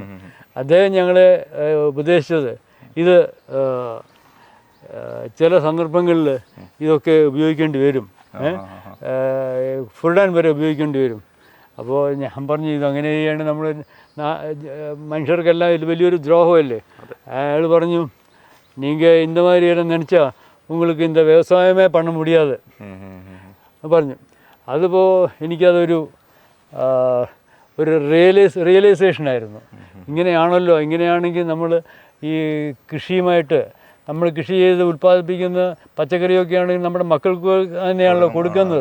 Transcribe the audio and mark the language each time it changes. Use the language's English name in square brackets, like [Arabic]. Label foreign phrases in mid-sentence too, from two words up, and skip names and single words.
[Malayalam] അദ്ദേഹം ഞങ്ങളെ ഉപദേശിച്ചത്, ഇത് ചില സന്ദർഭങ്ങളിൽ ഇതൊക്കെ ഉപയോഗിക്കേണ്ടി വരും, ഫുള്ളൻ വരെ ഉപയോഗിക്കേണ്ടി വരും. അപ്പോൾ ഞാൻ പറഞ്ഞു, ഇതങ്ങനെ ചെയ്യാണ് നമ്മൾ മനുഷ്യർക്കെല്ലാം ഇത് വലിയൊരു ദ്രോഹമല്ലേ. അയാൾ പറഞ്ഞു, നിങ്ങൾ [Tamil] இந்த மாதிரி எல்லாம் நினச்சா உங்களுக்கு இந்த விவசாயமே பண்ண முடியாது പറഞ്ഞു. [Malayalam] അതിപ്പോൾ എനിക്കതൊരു ഒരു റിയലൈസേഷനായിരുന്നു. ഇങ്ങനെയാണല്ലോ, ഇങ്ങനെയാണെങ്കിൽ നമ്മൾ ഈ കൃഷിയുമായിട്ട് നമ്മൾ കൃഷി ചെയ്ത് ഉൽപ്പാദിപ്പിക്കുന്ന പച്ചക്കറിയൊക്കെ ആണെങ്കിൽ നമ്മുടെ മക്കൾക്ക് തന്നെയാണല്ലോ കൊടുക്കുന്നത്.